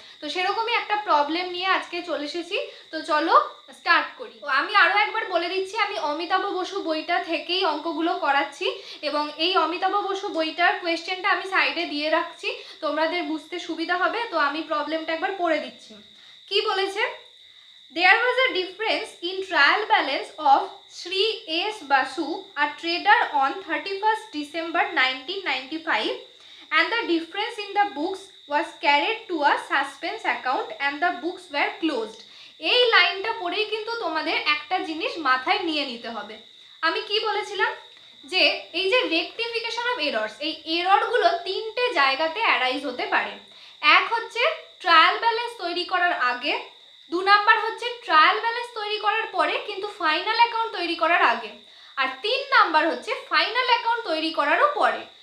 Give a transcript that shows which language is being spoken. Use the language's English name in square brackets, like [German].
[Bangla] তো সেরকমই একটা প্রবলেম নিয়ে আজকে চলে এসেছি। তো চলো স্টার্ট করি। আমি আরও একবার বলে দিচ্ছি, আমি অমিতাভ বসু বইটা থেকেই অঙ্কগুলো করাচ্ছি, এবং এই অমিতাভ বসু বইটার কোয়েশ্চেনটা আমি সাইডে দিয়ে রাখছি, তোমাদের বুঝতে সুবিধা হবে। তো আমি প্রবলেমটা একবার পড়ে দিচ্ছি। কি বলেছে? [English] There was a difference in trial balance of Sri S. Basu, a trader, on 31st December 1995, and the difference in the books was carried to a suspense account and the books were closed. [Bangla] এই লাইনটা পড়েই কিন্তু তোমাদের একটা জিনিস মাথায় নিয়ে নিতে হবে। আমি কি বলেছিলাম যে এই যে রেকটিফিকেশন অফ এরর্স, এই এররগুলো 3টে জায়গাতে অ্যারাইজ হতে পারে। এক হচ্ছে ট্রায়াল ব্যালেন্স তৈরি করার আগে, 2 নাম্বার হচ্ছে ট্রায়াল ব্যালেন্স তৈরি করার পরে কিন্তু ফাইনাল অ্যাকাউন্ট তৈরি করার আগে, আর 3 নাম্বার হচ্ছে ফাইনাল অ্যাকাউন্ট তৈরি করারও পরে।